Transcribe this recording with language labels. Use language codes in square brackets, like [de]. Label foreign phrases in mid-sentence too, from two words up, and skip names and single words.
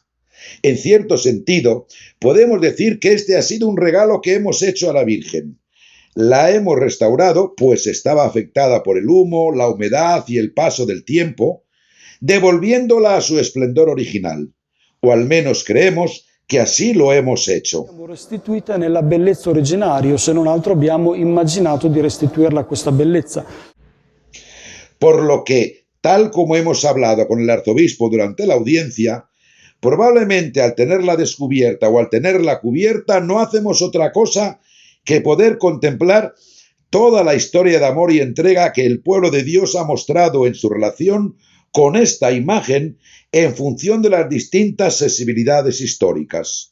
[es] En cierto sentido, podemos decir que este ha sido un regalo que hemos hecho a la Virgen. La hemos restaurado, pues estaba afectada por el humo, la humedad y el paso del tiempo, devolviéndola a su esplendor original, o al menos creemos che así lo hemos hecho. [it] L'abbiamo restituita nella bellezza originaria, o se non altro abbiamo immaginato di restituirla a questa bellezza. [es] Por lo que, tal como hemos hablado con el arzobispo durante la audiencia, probablemente al tenerla descubierta o al tenerla cubierta no hacemos otra cosa que poder contemplar toda la historia de amor y entrega que el pueblo de Dios ha mostrado en su relación con esta imagen en función de las distintas sensibilidades históricas.